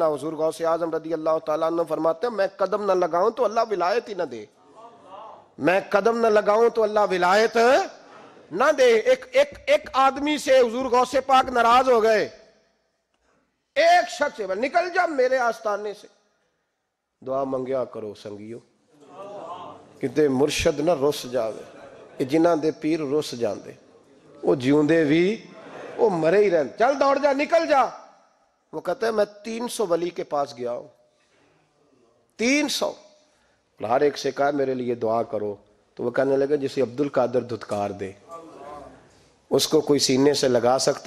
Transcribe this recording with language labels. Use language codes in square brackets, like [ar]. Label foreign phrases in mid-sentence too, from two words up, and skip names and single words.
[ur] حضور غوث اعظم رضی اللہ تعالیٰ عنہ فرماتے ہیں میں قدم نہ لگاؤں تو اللہ ولایت ہی نہ دے، میں قدم نہ لگاؤں تو اللہ ولایت نہ دے. ایک آدمی سے حضور غوث پاک ناراض ہو گئے. ایک شخص سے نکل جا میرے آستانے سے. [pa] دعا منگیا کرو سنگیو، کتے مرشد نہ رس جاوے. جنہاں دے پیر رس جاتے وہ جیوندے بھی وہ مرے ہی رہتے. [ur] چل دوڑ جا، نکل جا. وہ کہتا ہے میں 300 ولی کے پاس گیا ہوں، 300. ہر ایک سے کہا میرے لیے دعا کرو۔ تو وہ کہنے لگے جسے عبدالقادر دھتکار دے، اس کو کوئی سینے سے لگا سکتا?